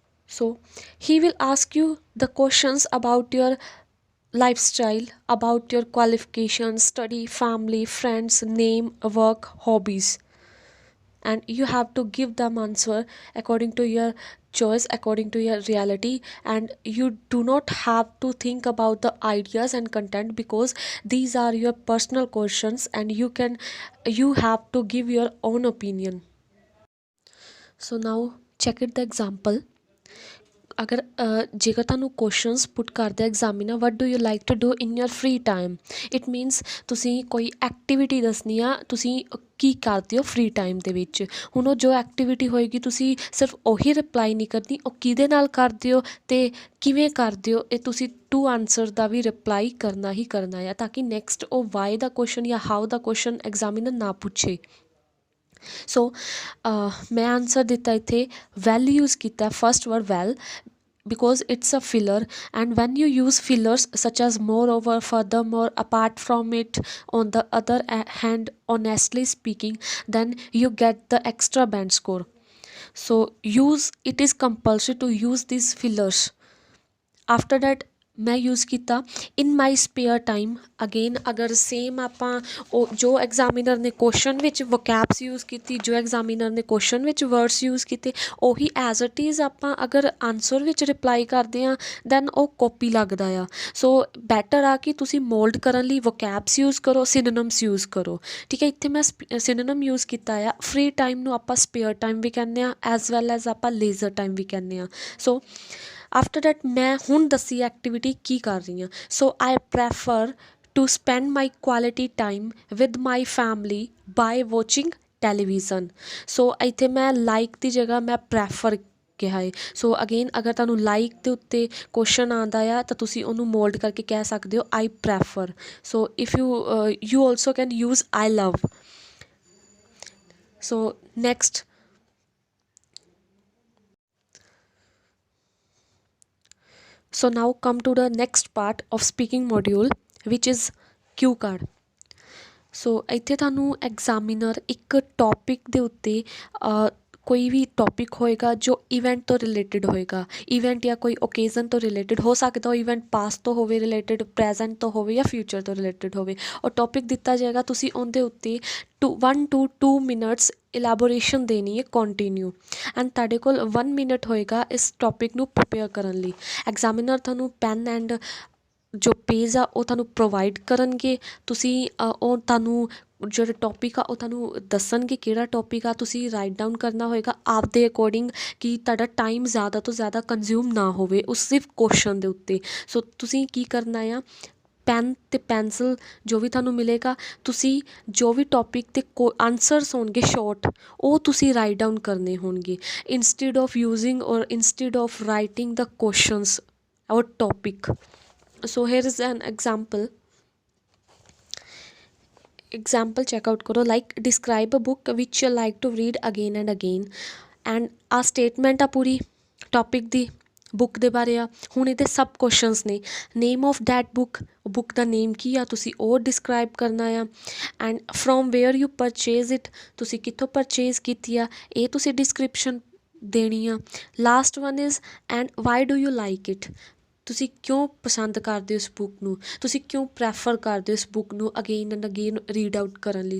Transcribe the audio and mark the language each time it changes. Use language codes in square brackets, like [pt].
[en] So he will ask you the questions about your lifestyle, about your qualifications, study, family, friends, name, work, hobbies, and you have to give them answer according to your choice, according to your reality, and you do not have to think about the ideas and content because these are your personal questions and you have to give your own opinion. So now check it the example. [pa] ਅਗਰ ਜੇਕਰ ਤੁਹਾਨੂੰ questions ਪੁੱਟ ਕਰਦੇ examiner [en] what do you like to do in your free time, [pa] it means ਤੁਸੀਂ ਕੋਈ activity ਦੱਸਣੀ ਆ, ਤੁਸੀਂ ਕੀ ਕਰਦੇ ਹੋ ਫ੍ਰੀ ਟਾਈਮ ਦੇ ਵਿੱਚ। ਹੁਣ ਉਹ ਜੋ ਐਕਟੀਵਿਟੀ ਹੋਏਗੀ ਤੁਸੀਂ ਸਿਰਫ ਉਹੀ ਰਿਪਲਾਈ ਨਹੀਂ ਕਰਨੀ, ਉਹ ਕਿਹਦੇ ਨਾਲ ਕਰਦੇ ਹੋ ਅਤੇ ਕਿਵੇਂ ਕਰਦੇ ਹੋ, ਇਹ ਤੁਸੀਂ to answer ਦਾ we reply ਕਰਨਾ ਹੀ ਕਰਨਾ ਆ, ਤਾਂ ਕਿ ਨੈਕਸਟ ਉਹ ਵਾਈ ਦਾ ਕੁਐਸਚਨ ਜਾਂ ਹਾਊ ਦਾ ਕੁਐਸਚਨ ਐਗਜ਼ਾਮੀਨਰ ਨਾ ਪੁੱਛੇ। ਸੋ ਮੈਂ ਆਨਸਰ ਦਿੱਤਾ ਇੱਥੇ ਵੈਲ ਯੂਜ਼ ਕੀਤਾ, first word well, [en] because it's a filler, and when you use fillers such as moreover, furthermore, apart from it, on the other hand, honestly speaking, then you get the extra band score. So it is compulsory to use these fillers. After that [pa] ਮੈਂ use ਕੀਤਾ [en] In my spare time. [pa] Again ਅਗਰ same ਆਪਾਂ ਉਹ ਜੋ examiner ਨੇ question ਵਿੱਚ ਵੋਕੈਬਸ use ਕੀਤੀ, ਜੋ ਐਗਜ਼ਾਮੀਨਰ ਨੇ ਕੁਐਸਚਨ ਵਿੱਚ ਵਰਡਸ ਯੂਜ਼ ਕੀਤੇ, ਉਹੀ [en] as it is [pa] ਆਪਾਂ ਅਗਰ ਆਨਸਰ ਵਿੱਚ ਰਿਪਲਾਈ ਕਰਦੇ ਹਾਂ ਦੈਨ ਉਹ ਕਾਪੀ ਲੱਗਦਾ ਆ। ਸੋ ਬੈਟਰ ਆ ਕਿ ਤੁਸੀਂ ਮੋਲਡ ਕਰਨ ਲਈ ਵੋਕੈਬਸ ਯੂਜ਼ ਕਰੋ, ਸਿਨੋਨਮਸ ਯੂਜ਼ ਕਰੋ। ਠੀਕ ਹੈ, ਇੱਥੇ ਮੈਂ ਸਿਨੋਨਮ ਯੂਜ਼ ਕੀਤਾ ਆ। ਫ੍ਰੀ ਟਾਈਮ ਨੂੰ ਆਪਾਂ ਸਪੇਅਰ ਟਾਈਮ ਵੀ ਕਹਿੰਦੇ ਹਾਂ, ਐਜ਼ ਵੈਲ ਐਜ਼ ਆਪਾਂ ਲੇਜ਼ਰ ਟਾਈਮ ਵੀ ਕਹਿੰਦੇ ਹਾਂ। ਸੋ ਆਫਟਰ ਦੈਟ ਮੈਂ ਹੁਣ ਦੱਸੀ ਐਕਟੀਵਿਟੀ ਕੀ ਕਰ ਰਹੀ ਹਾਂ। [en] So I prefer to spend my quality time with my family by watching television. [pa] ਸੋ ਇੱਥੇ ਮੈਂ ਲਾਈਕ ਦੀ ਜਗ੍ਹਾ ਮੈਂ ਪ੍ਰੈਫਰ ਕਿਹਾ ਹੈ। ਸੋ ਅਗੇਨ ਅਗਰ ਤੁਹਾਨੂੰ ਲਾਈਕ ਦੇ ਉੱਤੇ ਕੁਐਸਚਨ ਆਉਂਦਾ ਆ ਤਾਂ ਤੁਸੀਂ ਉਹਨੂੰ ਮੋਲਡ ਕਰਕੇ ਕਹਿ ਸਕਦੇ ਹੋ [en] I prefer. So if you also can use I love. So next, so now come to the next part of speaking module, which is cue card. [pa] ਸੋ ਇੱਥੇ ਤੁਹਾਨੂੰ ਐਗਜ਼ਾਮੀਨਰ ਇੱਕ ਟੋਪਿਕ ਦੇ ਉੱਤੇ ਕੋਈ ਵੀ ਟੋਪਿਕ ਹੋਏਗਾ ਜੋ ਇਵੈਂਟ ਤੋਂ ਰਿਲੇਟਿਡ ਹੋਏਗਾ, ਇਵੈਂਟ ਜਾਂ ਕੋਈ ਓਕੇਜ਼ਨ ਤੋਂ ਰਿਲੇਟਿਡ ਹੋ ਸਕਦਾ, ਉਹ ਇਵੈਂਟ ਪਾਸਟ ਤੋਂ ਹੋਵੇ ਰਿਲੇਟਿਡ, ਪ੍ਰੈਜੈਂਟ ਤੋਂ ਹੋਵੇ ਜਾਂ ਫਿਊਚਰ ਤੋਂ ਰਿਲੇਟਿਡ ਹੋਵੇ। ਉਹ ਟੋਪਿਕ ਦਿੱਤਾ ਜਾਏਗਾ, ਤੁਸੀਂ ਉਹਦੇ ਉੱਤੇ 1 to 2 minutes ਇਲੈਬੋਰੇਸ਼ਨ ਦੇਣੀ ਹੈ ਕੰਟੀਨਿਊ, ਐਂਡ ਤੁਹਾਡੇ ਕੋਲ 1 minute ਹੋਏਗਾ ਇਸ ਟੋਪਿਕ ਨੂੰ ਪ੍ਰੀਪੇਅਰ ਕਰਨ ਲਈ। ਐਗਜ਼ਾਮੀਨਰ ਤੁਹਾਨੂੰ ਪੈਨ ਐਂਡ ਜੋ ਪੇਜ ਆ ਉਹ ਤੁਹਾਨੂੰ ਪ੍ਰੋਵਾਈਡ ਕਰਨਗੇ, ਤੁਸੀਂ ਉਹ ਤੁਹਾਨੂੰ ਜਿਹੜਾ ਟੋਪਿਕ ਆ ਉਹ ਤੁਹਾਨੂੰ ਦੱਸਣਗੇ ਕਿਹੜਾ ਟੋਪਿਕ ਆ, ਤੁਸੀਂ ਰਾਈਟ ਡਾਊਨ ਕਰਨਾ ਹੋਏਗਾ ਆਪਦੇ ਅਕੋਰਡਿੰਗ ਕਿ ਤੁਹਾਡਾ ਟਾਈਮ ਜ਼ਿਆਦਾ ਤੋਂ ਜ਼ਿਆਦਾ ਕੰਜ਼ਿਊਮ ਨਾ ਹੋਵੇ ਉਸ ਸਿਰਫ ਕੁਐਸਚਨ ਦੇ ਉੱਤੇ। ਸੋ ਤੁਸੀਂ ਕੀ ਕਰਨਾ ਆ, ਪੈਨ ਅਤੇ ਪੈਨਸਿਲ ਜੋ ਵੀ ਤੁਹਾਨੂੰ ਮਿਲੇਗਾ, ਤੁਸੀਂ ਜੋ ਵੀ ਟੋਪਿਕ 'ਤੇ ਆਨਸਰਸ ਹੋਣਗੇ ਸ਼ੋਰਟ, ਉਹ ਤੁਸੀਂ ਰਾਈਟ ਡਾਊਨ ਕਰਨੇ ਹੋਣਗੇ [en] Instead of using or instead of writing the questions or topic. So here is an example check out karo, like describe a book which you like to read again and again, and a statement [pa] ਆ ਪੂਰੀ topic ਦੀ, book ਦੇ ਬਾਰੇ ਆ। ਹੁਣ ਇਹਦੇ ਸਬ questions ਨੇ, [en] name of that book, [pa] book ਦਾ ਨੇਮ ਕੀ ਆ ਤੁਸੀਂ ਉਹ ਡਿਸਕਰਾਈਬ ਕਰਨਾ ਆ, [en] and from where you purchase it, [pa] ਤੁਸੀਂ ਕਿੱਥੋਂ ਪਰਚੇਜ਼ ਕੀਤੀ ਆ ਇਹ ਤੁਸੀਂ ਡਿਸਕ੍ਰਿਪਸ਼ਨ ਦੇਣੀ ਆ। [en] last one is and why do you like it, [pa] ਤੁਸੀਂ ਕਿਉਂ ਪਸੰਦ ਕਰਦੇ ਹੋ ਇਸ ਬੁੱਕ ਨੂੰ, ਤੁਸੀਂ ਕਿਉਂ ਪ੍ਰੈਫਰ ਕਰਦੇ ਹੋ ਇਸ ਬੁੱਕ ਨੂੰ again and again read out ਕਰਨ ਲਈ।